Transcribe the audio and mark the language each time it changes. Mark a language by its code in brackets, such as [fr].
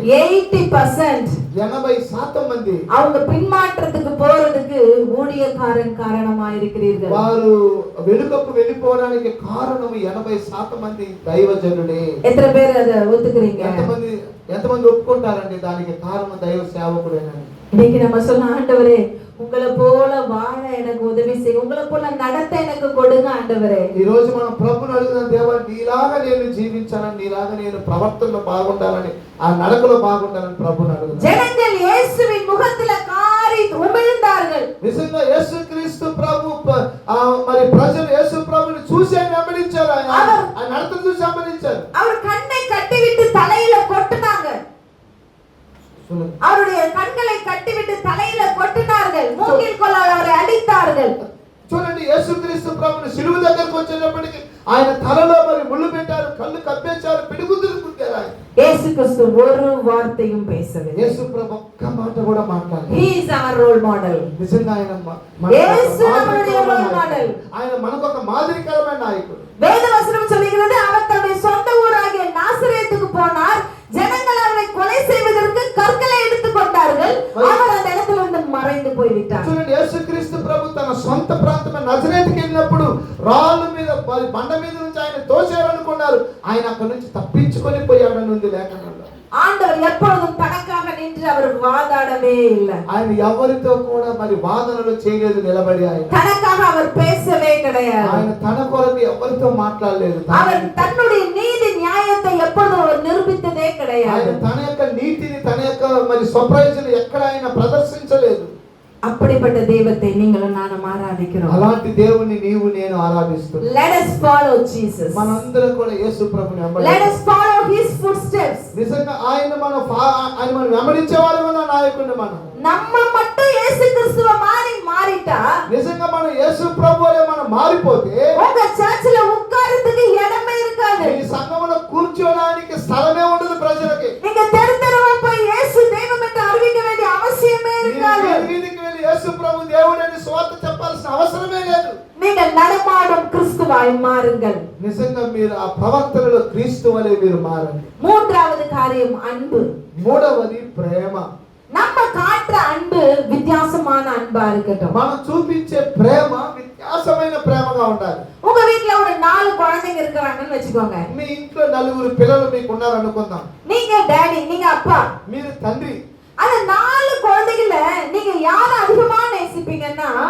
[te] 80% మంది [ta] அவங்க பின்மாற்றத்துக்கு போறதுக்கு ஊழியக்காரன் காரணமா இருக்கிறீர்கள். [te] వారు వెనుకకు వెళ్ళిపోవడానికి కారణం 80% మంది దైవజనులే. [ta] எத்தனை பேர் அதை ஒத்துக்கிறீங்க? [te] ఎంతమంది ఒప్పుకుంటారండి దానికి కారణం దైవ సేవకుడేనని? [ta] இன்னைக்கு நம்ம சொன்ன, ఆండవరే உங்களை போல வாழ எனக்கு உதவி செய்யுங்க, உங்களை போல நடத்த எனக்கு கொடுங்க ஆண்டவரே. [te] ఈ రోజు మనం ప్రభువుని అడుగుదాం, దేవా నీలాగా నేను జీవించాలని, నీలాగా నేను ప్రవర్తనలో బాగుండాలని, ఆ నడకలో బాగుండాలని ప్రభువుని అడుగుదాం. [ta] జనங்கள் இயேசுவின் முகத்தில காரி உமிழ்ந்தார்கள். [te] నిజంగా యేసుక్రీస్తు ప్రభు మరి ప్రజలు యేసు ప్రభుని చూసి వెంబడించారు. ఆయన నడతను చూసి వెంబడించారు. [ta] அவர் கண்ணை கட்டிவிட்டு தலையில கொட்டினாங்க. அவருடைய கண்களை கட்டிவிட்டு தலையில கொட்டினார்கள். மூங்கில் கோலால் அவரை அடித்தார்கள். [te] చూడండి, యేసుక్రీస్తు ప్రభుని శిలువ దగ్గరకు వచ్చేటప్పటికి ఆయన తలలో మరి ముళ్ళు పెట్టారు, కళ్ళు కప్పేశారు, పిడిగుద్దులు గుద్దారు. ఆయన [ta] యేసు క్రీస్తు ஒரு வார்த்தையும் பேசவில்லை. [te] యేసు ప్రభు ఒక్క మాట కూడా మాట్లాడలేదు. [en] he is our role model. [te] నిజంగా ఆయన [ta] యేసు நம்முடைய role model. [te] ఆయన మనకు ఒక మాదిరికరమైన నాయకుడు. [ta] வேதவசனம் சொல்கிறது, அவர் தன்னுடைய சொந்த ஊராகிய நாசரேத்துக்கு போனார். ஜனங்கள் அவரை கொலை செய்வதற்கு கற்களை எடுத்துக் கொண்டார்கள். அவர் அந்த இடத்துல இருந்து மறைந்து போய் விட்டார். [te] చూడండి, యేసుక్రీస్తు ప్రభు తన సొంత ప్రాంతమైన నజరేతుకి వెళ్ళినప్పుడు రాళ్ళ మీద బండ మీద నుంచి ఆయన తోసేయాలనుకున్నారు. ఆయన అక్కడి నుంచి తప్పించుకొని పోయాడని ఉంది లేఖనంలో. [ta] ஆண்டவர் எப்பொழுதும் தனக்காக நின்று அவர் வாதாடவே இல்லை. [te] ఆయన ఎవరితో కూడా మరి వాదనలు చేయలేదు, నిలబడి ఆయన [ta] தனக்காக அவர் பேசவே கிடையாது. [te] ఆయన తన కొరకు ఎవరితో మాట్లాడలేదు. [ta] அவர் தன்னுடைய நீதி நியாயத்தை எப்பொழுதும் அவர் நிரூபித்ததே கிடையாது. [te] ఆయన తన యొక్క నీతిని, తన యొక్క మరి స్వప్రయోజనం ఎక్కడ ఆయన ప్రదర్శించలేదు. [ta] அப்படிப்பட்ட தெய்வத்தை நீங்களும் நானும் ஆராதிக்கிறோம். [te] అలాంటి దేవుని నీవు నేను ఆరాధిస్తున్నాం. [en] Let us follow Jesus. [te] మనందరం కూడా యేసు ప్రభుని వెంబడిద్దాం. [en] Let us follow his footsteps. [te] నిజంగా ఆయన మనం వెంబడించే వాళ్ళం, నాయకుడిని మనం. [ta] நம்ம மட்டும் இயேசு கிறிஸ்துவ மாறிட்டா, [te] నిజంగా మనం యేసు ప్రభువే మనం మారిపోతే [ta] உங்க சர்ச்சில ఉక్కారத்துக்கு இடமே இருக்காது. [te] ఈ సంఘములో కూర్చోడానికి స్థలమే ఉండదు ప్రజలకి. [ta] நீங்க தெருவா போய் இயேசு தெய்வம் என்று அறிவிக்க வேண்டிய அவசியமே இருக்காது. [te] వీధికి వెళ్ళి యేసు ప్రభు దేవుడని సువార్త చెప్పాల్సిన అవసరమే లేదు. [ta] நீங்கள் நடமாடும் கிறிஸ்துவாய் மாறுங்கள். [te] నిజంగా మీరు ఆ ప్రవర్తనలో క్రీస్తు వలె మీరు మారండి. [ta] மூன்றாவது காரியம் அன்பு. [te] మూడవది ప్రేమ. [ta] நம்ம காட்டுற அன்பு வித்தியாசமான அன்பா இருக்கட்டும். [te] మనం చూపించే ప్రేమ వ్యత్యాసమైన ప్రేమగా ఉండాలి. [ta] உங்க வீட்ல ஒரு 4 குழந்தைங்க இருக்காங்கன்னு வெச்சுக்கோங்க. [te] మీ ఇంట్లో 4 పిల్లలు మీకు ఉన్నారు అనుకుందాం. [ta] நீங்க டாடி, நீங்க அப்பா, [te] మీరు తండ్రి. [ta] அந்த 4 குழந்தைகள நீங்க யாரை அதிகமா நேசிப்பீங்கன்னா,